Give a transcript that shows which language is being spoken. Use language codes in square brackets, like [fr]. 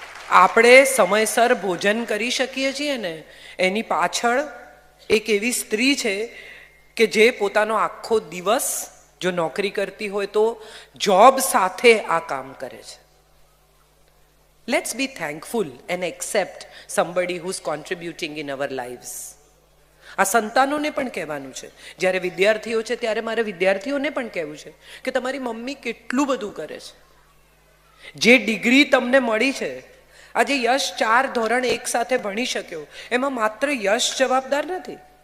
[gu] આપણે સમયસર ભોજન કરી શકીએ છીએ ને એની પાછળ એક એવી સ્ત્રી છે કે જે પોતાનો આખો દિવસ જો નોકરી કરતી હોય તો જોબ સાથે આ કામ કરે છે. [en] Let's be thankful and accept somebody who's contributing in our lives. [gu] આ સંતાનોને પણ કહેવાનું છે. જ્યારે વિદ્યાર્થીઓ છે ત્યારે મારે વિદ્યાર્થીઓને પણ કહેવું છે કે તમારી મમ્મી કેટલું બધું કરે છે. જે ડિગ્રી તમને મળી છે, આજે યશ 4 ધોરણ એક સાથે ભણી શક્યો, એમાં માત્ર યશ જવાબદાર નથી.